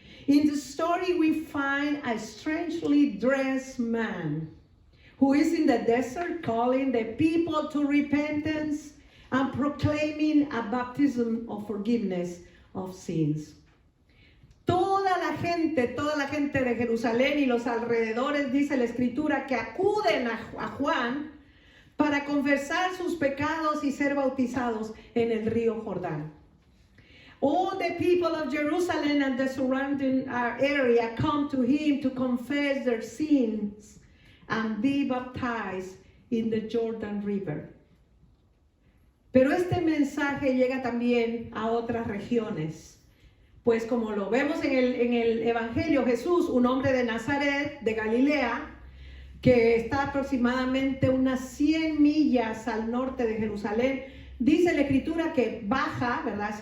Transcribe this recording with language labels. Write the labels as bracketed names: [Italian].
[English] In the story we find a strangely dressed man who is in the desert calling the people to repentance and proclaiming a baptism of forgiveness of sins. [Spanish] Toda la gente de Jerusalén y los alrededores, dice la Escritura, que acuden a Juan para confesar sus pecados y ser bautizados en el río Jordán. [English] All the people of Jerusalem and the surrounding area come to him to confess their sins and be baptized in the Jordan River. [Spanish] Pero este mensaje llega también a otras regiones, pues como lo vemos en el Evangelio, Jesús, un hombre de Nazaret, de Galilea, que está aproximadamente unas 100 millas al norte de Jerusalén, dice la Escritura que baja, ¿verdad?